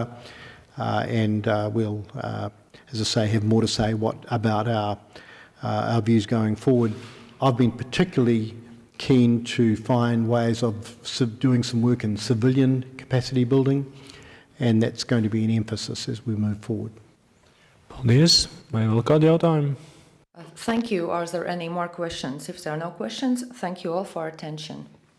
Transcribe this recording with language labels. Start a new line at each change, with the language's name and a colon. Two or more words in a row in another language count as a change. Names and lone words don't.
English: And we'll, as I say, have more to say about our views going forward. I've been particularly keen to find ways of doing some work in civilian capacity building, and that's going to be an emphasis as we move forward.
Latvian: Paldies. Vai vēl kādi jautājumi?
English: Thank you. Are there any more questions? If there are no questions, thank you all for attention.